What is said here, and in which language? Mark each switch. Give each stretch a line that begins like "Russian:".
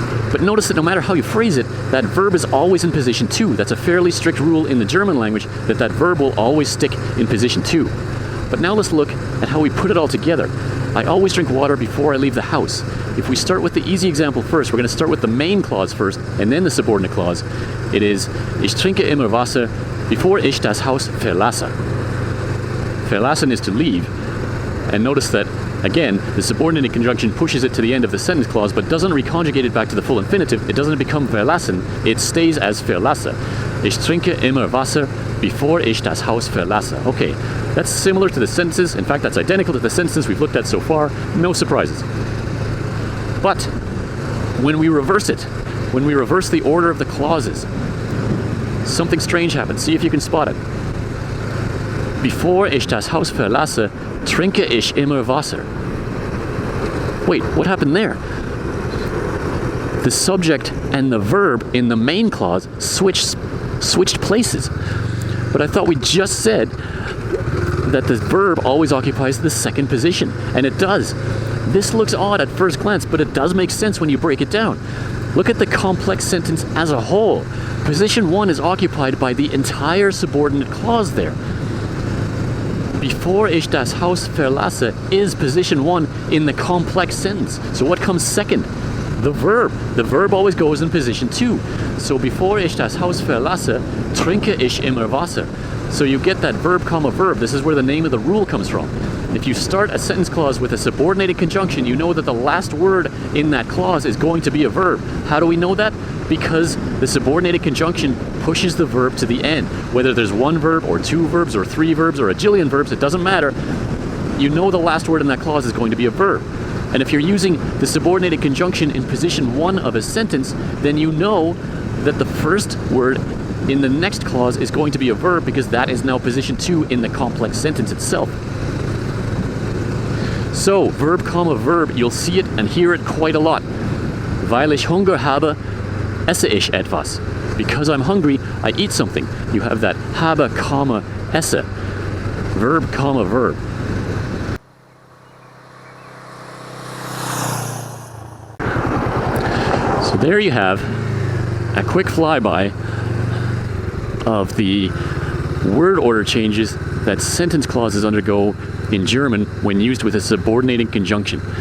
English: But notice that no matter how you phrase it, that verb is always in position 2. That's a fairly strict rule in the German language, that verb will always stick in position 2. But now let's look at how we put it all together. I always drink water before I leave the house. If we start with the easy example first, we're going to start with the main clause first, and then the subordinate clause. It is,
German: ich trinke immer Wasser, bevor ich das Haus verlasse.
English: Verlassen is to leave. And notice that, again, the subordinate conjunction pushes it to the end of the sentence clause, but doesn't reconjugate it back to the full infinitive. It doesn't become verlassen. It stays as verlasse.
German: Ich trinke immer Wasser, bevor ich das Haus verlasse.
English: Okay, that's similar to the sentences. In fact, that's identical to the sentences we've looked at so far. No surprises. But when we reverse it, when we reverse the order of the clauses, something strange happens. See if you can spot it.
German: Bevor ich das Haus verlasse, trinke ich immer Wasser.
English: Wait, what happened there? The subject and the verb in the main clause switched places. But I thought we just said that the verb always occupies the second position, and it does. This looks odd at first glance, but it does make sense when you break it down. Look at the complex sentence as a whole. Position 1 is occupied by the entire subordinate clause there. Before
German: ich das Haus verlasse
English: is position 1 in the complex sentence. So what comes second? The verb. The verb always goes in position 2. So before
German: ich das Haus verlasse, trinke ich immer Wasser.
English: So you get that verb comma verb. This is where the name of the rule comes from. If you start a sentence clause with a subordinated conjunction, you know that the last word in that clause is going to be a verb. How do we know that? Because the subordinated conjunction pushes the verb to the end. Whether there's 1 verb or 2 verbs or 3 verbs or a jillion verbs, it doesn't matter. You know the last word in that clause is going to be a verb. And if you're using the subordinated conjunction in position 1 of a sentence, then you know that the first word in the next clause is going to be a verb because that is now position 2 in the complex sentence itself. So, verb comma verb, you'll see it and hear it quite a lot.
German: Weil ich Hunger habe, esse ich etwas.
English: Because I'm hungry, I eat something. You have that habe, comma, esse. Verb comma verb. So there you have a quick flyby of the word order changes that sentence clauses undergo in German when used with a subordinating conjunction.